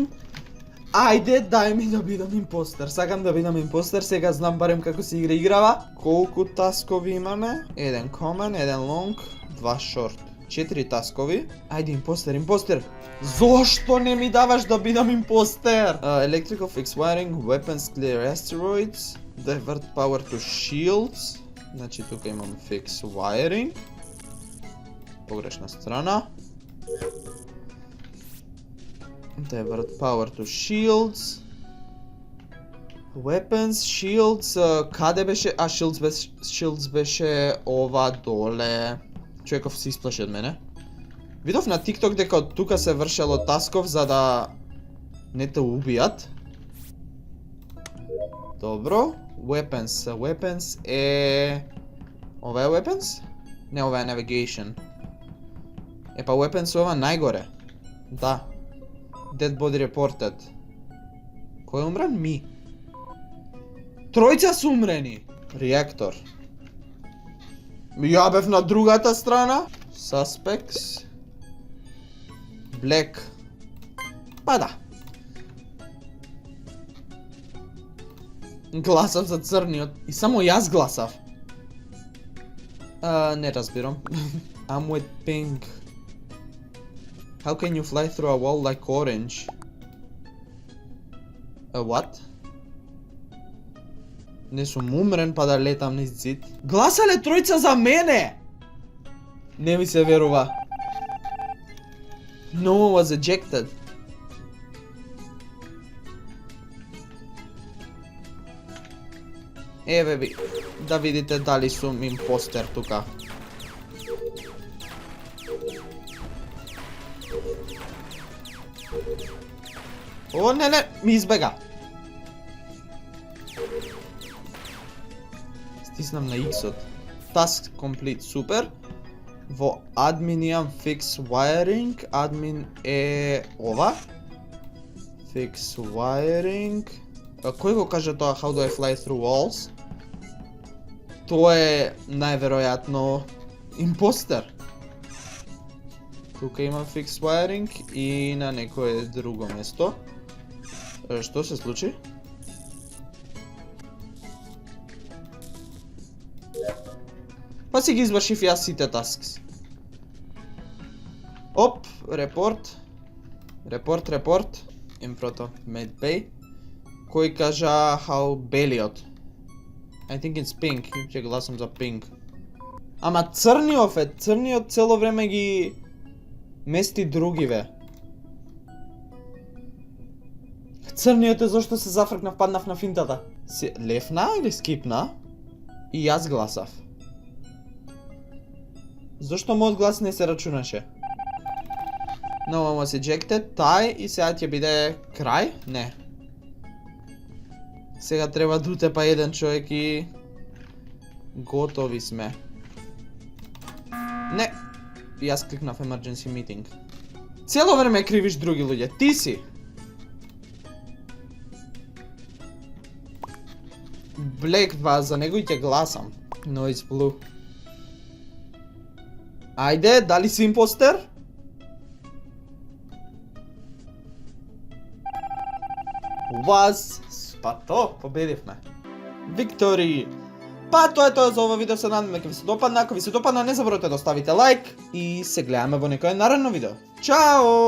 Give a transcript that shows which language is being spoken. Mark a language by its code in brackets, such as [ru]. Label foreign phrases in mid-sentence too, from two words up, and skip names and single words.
[mk] Ајде, дај ми да бидам импостер. Сакам да бидам импостер, сега знам барем како се играва. Колку таскови имаме? Еден common, еден long, 2 short. 4 таскови. Ајде, импостер. Зошто не ми даваш да бидам импостер? [en] Electrical fix wiring, weapons clear asteroids, divert power to shields. [mk] Значи тука имам [en] fix wiring. [mk] Погрешна страна. [en] Divert power to shields. Weapons, shields, [mk] каде беше? Shields беше ова доле. Човеков се исплаши од мене. Видов на TikTok дека од тука се вршело тасков за да не те убијат. Добро. Weapons е... Ова е weapons? Не, ова е navigation. Епа weapons ова најгоре. Да. [en] Dead body reported. [mk] Кој е умрен? Ми. Тројца се умрени. Реактор. Ја бев на другата страна. [en] Suspects. Black. [mk] Па да. Гласав за црниот. И само јас гласав. Не разбирам. [en] I'm with pink. How can you fly through a wall like orange? What? [mk] Не сум умрен па да летам низ зид. Гласале тројца за мене! Не ми се верува. [en] No one was ejected. [mk] Еве ви, да видите дали сум импостер тука. О, не, ми избега. Стиснам на X-от. [en] Task complete, [mk] супер. Во admin имам [en] fix wiring, [mk] admin е ова. [en] Fix wiring. [mk] Кој го кажа тоа [en] how do I fly through walls? [mk] Тоа е најверојатно импостер. Тука имам [en] fix wiring [mk] и на некое друго место. Што се случи? Па си ги извршив јас сите tasks. Оп, репорт. Репорт. [en] In front of medbay. [mk] Кој кажа how Belliot. [en] I think it's pink. [mk] Ќе гласам за pink. Ама црниот цело време ги мести другиве. Црниот е зашто се зафркнав, паднав на финтата. Се лефна или скипна? И јас гласав. Зашто мојот глас не се рачунаше? [en] No one was ejected, [mk] тај и сега ќе биде крај? Не. Сега треба да утепа еден човек и готови сме. Не. Јас кликнав [en] emergency meeting. [mk] Цело време кривиш други луѓе, ти си. Black 2, за него и ќе гласам. [en] No, it's blue. [mk] Ајде, дали си импостер? [en] Was. [mk] Па то, победивме. Виктори! Па тоа е тоа за ова видео, се надам дека ви се допадна. Ако ви се допадна, не заборавајте да оставите лайк и се гледаме во некое наредно видео.